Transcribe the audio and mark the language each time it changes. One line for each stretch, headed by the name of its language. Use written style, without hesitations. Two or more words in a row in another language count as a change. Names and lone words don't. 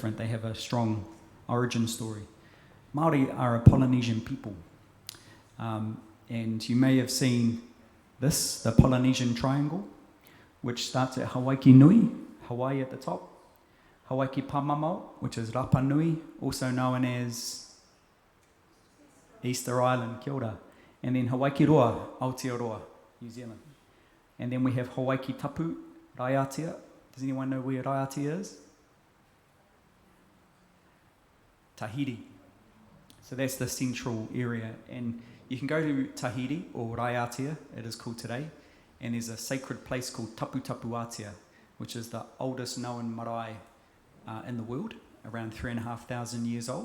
English: They have a strong origin story. Māori are a Polynesian people, and you may have seen this, the Polynesian Triangle, which starts at Hawaii Nui, Hawaii at the top, Hawaii Pāmamau, which is Rapa Nui, also known as Easter Island,
Māori: kia ora.
English: And then Hawaii Roa, Aotearoa, New Zealand. And then we have Hawaii Tapu, Raiatea. Does anyone know where Raiatea is? Tahiti. So that's the central area. And you can go to Tahiti, or Raiatea, it is called today, and there's a sacred place called Tapu Tapu Atea, which is the oldest known marae in the world, around 3,500 years old.